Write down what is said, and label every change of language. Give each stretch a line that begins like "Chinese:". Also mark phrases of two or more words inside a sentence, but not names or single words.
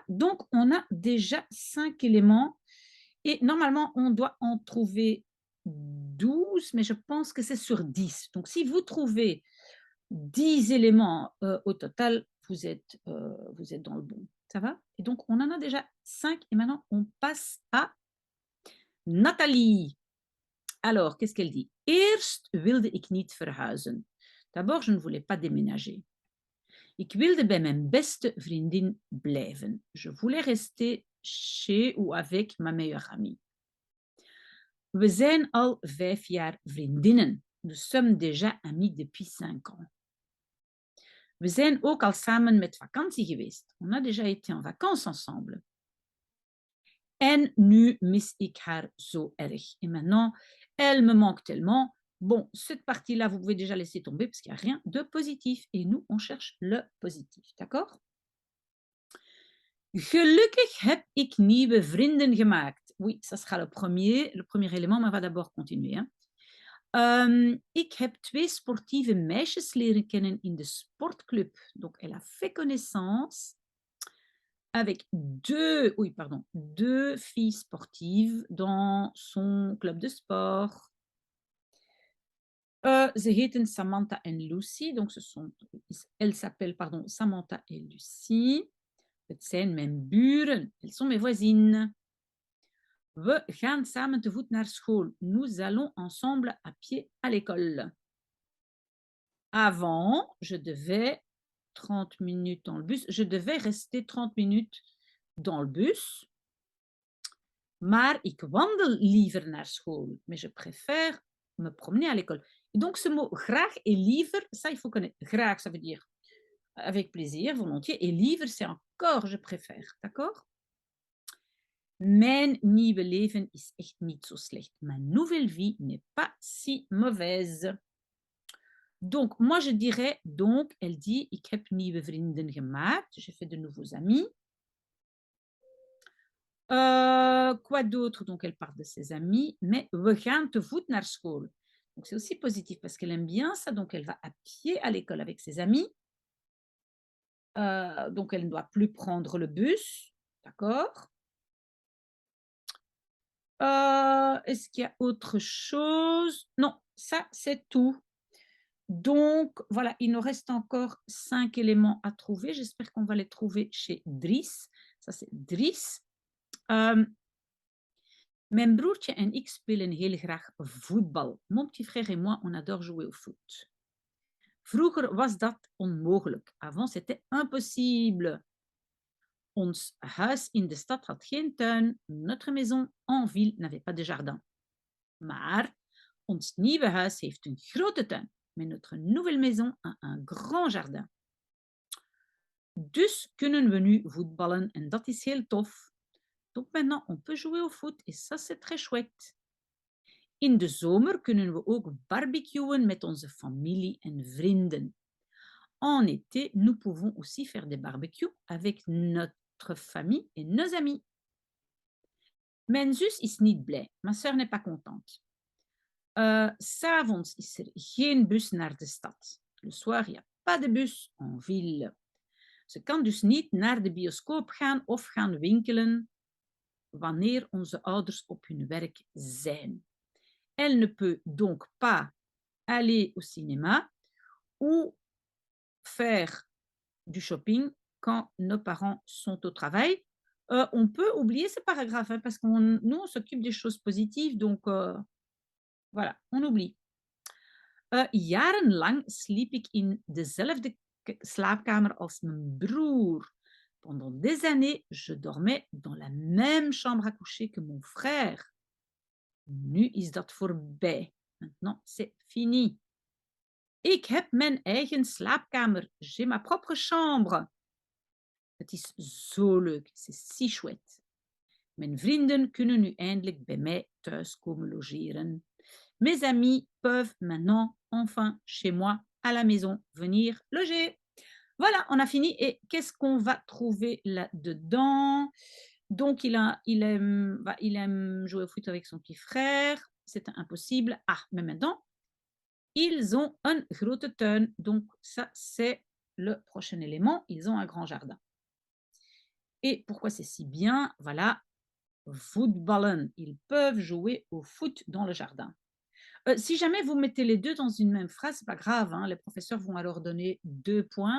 French: Donc, on a déjà 5 éléments et normalement, on doit en trouver 12, mais je pense que c'est sur 10. Donc, si vous trouvez 10 éléments au total, vous êtes dans le bon. Ça va? Et donc, on en a déjà 5 et maintenant, on passe à Nathalie. Alors, qu'est-ce qu'elle dit?
Dutch: Eerst wilde ik niet verhuizen.
French: D'abord, je ne voulais pas déménager.
Dutch: Ik wilde bij mijn beste vriendin blijven.
French: Je voulais rester chez ou avec ma meilleure amie.
Dutch: We zijn al 5 jaar vriendinnen.
French: Nous sommes déjà amies depuis 5 ans.
Dutch: We zijn ook al samen met vakantie geweest.
French: On a déjà été en vacances ensemble.
Dutch: En nu mis ik haar zo erg.
French: Et maintenant, elle me manque tellement. Bon, cette partie-là, vous pouvez déjà laisser tomber parce qu'il n'y a rien de positif. Et nous, on cherche le positif. D'accord?
Dutch: Gelukkig heb ik nieuwe vrienden gemaakt.
French: Oui, ça sera le premier élément, mais on va d'abord continuer. Hein.
Dutch: Ik heb 2 sportieve meisjes leren kennen in de sportclub.
French: Donc, elle a fait connaissance avec deux filles sportives dans son club de sport.
Dutch: Ze heten Samantha en Lucy.
French: Donc, elles s'appellent Samantha et Lucy.
Dutch: Het zijn mijn buren.
French: Elles sont mes voisines.
Dutch: We gaan samen te voet naar school.
French: Nous allons ensemble à pied à l'école. Avant, je devais 30 minutes dans le bus. Je devais rester 30 minutes dans le bus.
Dutch: Maar ik wandel liever naar school.
French: Mais je préfère me promener à l'école. Et donc, ce mot graag et liever, ça, il faut connaître. Graag, ça veut dire avec plaisir, volontiers. Et liever, c'est encore je préfère. D'accord?
Dutch: Mijn nieuwe leven is echt niet zo slecht.
French: Mijn nouvelle vie n'est pas si mauvaise. Donc, moi, je dirais, donc, elle dit,
Dutch: ik heb nieuwe vrienden gemaakt.
French: J'ai fait de nouveaux amis. Quoi d'autre? Donc, elle parle de ses amis.
Dutch: Mais we gaan te voet naar school.
French: Donc, c'est aussi positif parce qu'elle aime bien ça. Donc, elle va à pied à l'école avec ses amis. Donc, elle ne doit plus prendre le bus. D'accord? Est-ce qu'il y a autre chose? Non, ça, c'est tout. Donc, voilà, il nous reste encore 5 éléments à trouver. J'espère qu'on va les trouver chez Dries. Ça, c'est Dries.
Dutch: Mijn broertje en ik spelen heel graag voetbal.
French: Mon petit frère et moi, on adore jouer au foot.
Dutch: Vroeger was dat onmogelijk.
French: Avant, c'était impossible.
Dutch: Ons huis in de stad had geen tuin.
French: Notre maison en ville n'avait pas de jardin.
Dutch: Maar ons nieuwe huis heeft een grote tuin.
French: Mais notre nouvelle maison a un grand jardin.
Dutch: Dus kunnen we nu voetballen en dat is heel tof.
French: Donc maintenant, on peut jouer au foot et ça, c'est très chouette.
Dutch: In de zomer kunnen we ook barbecuen met onze familie en vrienden.
French: En été, nous pouvons aussi faire des barbecues avec notre famille et nos amis.
Dutch: Mijn zus is niet blij.
French: Ma sœur n'est pas contente.
Dutch: 'S'avonds is er geen bus naar de stad.
French: Le soir, il n'y a pas de bus en ville.
Dutch: Ze kan dus niet naar de bioscoop gaan of gaan winkelen wanneer onze ouders op hun werk zijn.
French: Elle ne peut donc pas aller au cinéma ou faire du shopping quand nos parents sont au travail. On peut oublier ce paragraphe hein, parce que nous, on s'occupe des choses positives, donc voilà, on oublie.
Dutch: Jarenlang sliep ik in dezelfde slaapkamer als mijn broer.
French: Pendant des années, je dormais dans la même chambre à coucher que mon frère.
Dutch: Nu is dat voorbij.
French: Maintenant, c'est fini.
Dutch: Ik heb mijn eigen slaapkamer.
French: J'ai ma propre chambre.
Dutch: Het is zo leuk.
French: C'est si chouette.
Dutch: Mijn vrienden kunnen nu eindelijk bij mij thuis komen logeren.
French: Mes amis peuvent maintenant, enfin, chez moi, à la maison, venir loger. Voilà, on a fini. Et qu'est-ce qu'on va trouver là-dedans? Donc, il aime jouer au foot avec son petit frère. C'est impossible. Ah, mais maintenant, ils ont
Dutch: een grote tuin.
French: Donc, ça, c'est le prochain élément. Ils ont un grand jardin. Et pourquoi c'est si bien? Voilà, voetballen. Ils peuvent jouer au foot dans le jardin. Si jamais vous mettez les deux dans une même phrase, c'est pas grave, hein, les professeurs vont alors donner 2 points.